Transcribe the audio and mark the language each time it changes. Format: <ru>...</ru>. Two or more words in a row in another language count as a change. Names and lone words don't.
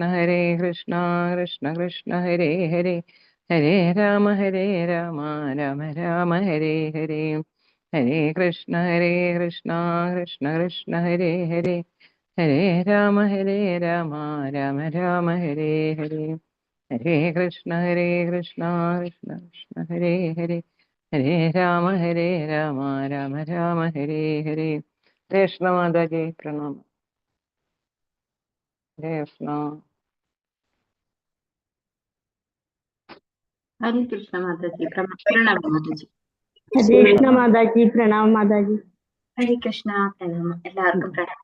<sa>കൃഷ്ണ കൃഷ്ണ ഹരേ ഹരേ ഹരേ രാമ രാമ രാമ ഹരേ ഹരേ ഹരേ കൃഷ്ണ കൃഷ്ണ കൃഷ്ണ ഹരേ ഹരേ ഹരേ രാമ രാമ രാമ ഹരേ ഹരേ ഹരേ കൃഷ്ണ കൃഷ്ണ കൃഷ്ണ ഹരേ ഹരേ ഹരേ രാമ രാമ ഹരേ ഹരേ.</sa> <ml>കൃഷ്ണ മാതാജി പ്രണാമം. ഹരേ കൃഷ്ണ. ഹരേ കൃഷ്ണ മാതാജി. പ്രണാമം മാതാജി. ഹരേ കൃഷ്ണ മാതാജി. പ്രണാമം മാതാജി. ഹരേ കൃഷ്ണ. പ്രണാമം. എല്ലാവർക്കും പ്രണാമം.</ml>